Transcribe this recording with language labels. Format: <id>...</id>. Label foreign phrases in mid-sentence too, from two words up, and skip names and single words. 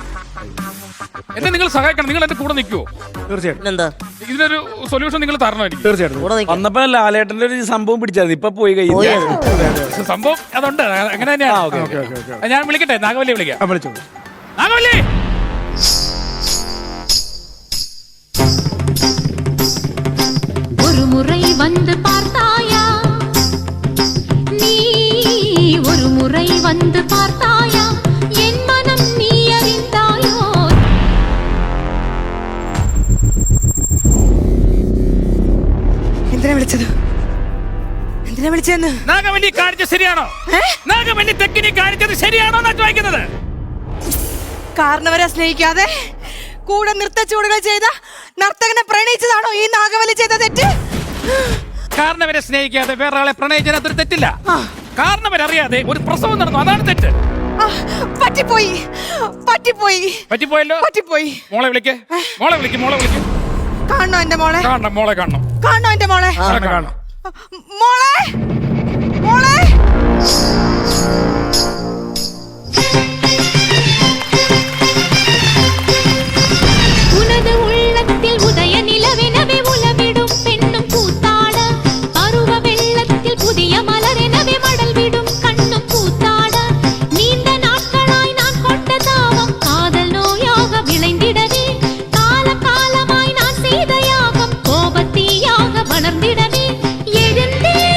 <ml>എന്നെ നിങ്ങൾ സഹായിക്കണം. നിങ്ങൾ എന്റെ കൂടെ നിൽക്കുവോ? തീർച്ചയായിട്ടും. ഇതിനൊരു സൊല്യൂഷൻ നിങ്ങൾ തരണം എനിക്ക്. തീർച്ചയായിട്ടും. വന്നപ്പോ ലാലേട്ടന്റെ ഒരു സംഭവം പിടിച്ചത് ഇപ്പൊ പോയി കഴിഞ്ഞു. സംഭവം അതുണ്ട്, അങ്ങനെ തന്നെയാണ്. ഞാൻ വിളിക്കട്ടെ, നാഗവല്ലി വിളിക്കാം. നാഗവല്ലി,</ml> <ta>ஒரு முறை வந்து பார்த்தாயா நீ, ஒரு முறை வந்து பார்த்தாயா என் மனம் நீ அறிந்தாயோ.</ta> <ml>എന്തിനാ വിളിച്ചതെന്ന്? നാഗവല്ലി കാണിച്ചത് ശരിയാണോ? നാഗവല്ലി തെക്കിനി കാണിച്ചത് ശരിയാണോ എന്നാ ചോദിക്കുന്നത്. കാരണവരെ സ്നേഹിക്കാതെ കൂടെ നൃത്തച്ചൂടുകൾ ചെയ്ത നർത്തകനെ പ്രണയിച്ചതാണോ ഈ നാഗവല്ലി ചെയ്ത തെറ്റ്? കാരണവരെ സ്നേഹിക്കാതെ വേറെ ആളെ പ്രണയിച്ചതിനകത്തൊരു തെറ്റില്ല. കാരണവരറിയാതെ ഒരു പ്രസവം നടന്നു, അതാണ് തെറ്റ്. പറ്റിപ്പോയല്ലോ. മോളെ വിളിക്ക്. കാണണോ എന്റെ മോളെ? മോളെ കാണണം. കാണണോ എന്റെ മോളെ? കാണണം. മോളെ</ml> <ta>உனது உள்ளத்தில் உதய நிலவெனவே உலவிடும் பெண்ணும் கூத்தாட, பருவ வெள்ளத்தில் புதிய மலரெனவே மடல் விடும் கண்ணும் கூத்தாட, நீண்ட நாட்களாய் நான் கொண்ட தாவம் காதல் நோயாக விளைந்திடவே, கால காலமாய் நான் செய்த யாகம் கோபத்தீயாக வளர்ந்திடவே, எழுந்தே</ta>